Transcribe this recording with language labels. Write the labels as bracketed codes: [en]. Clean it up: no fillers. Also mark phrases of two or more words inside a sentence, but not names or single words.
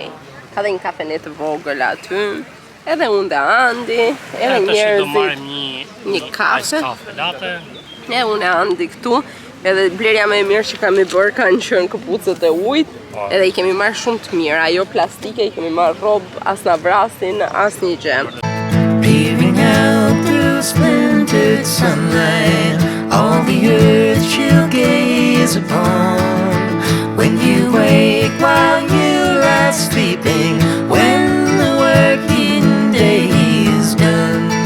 [sq] Ka dhe një kafenet të vogël aty, edhe unë dhe Andi, edhe Do njerëzit, marrim një kafe. ice kafe latte. Unë e Andi këtu, Edhe blerja më e mirë që kemi bërë kanë qenë këpucët e ujit, edhe I kemi marrë shumë të mirë. Ajo plastike I kemi marrë robë, as na vrasin, as një gjë. [en] Peering out through splintered sunlight, all the earth she'll gaze upon. When you wake while you lie sleeping, when the working day is done.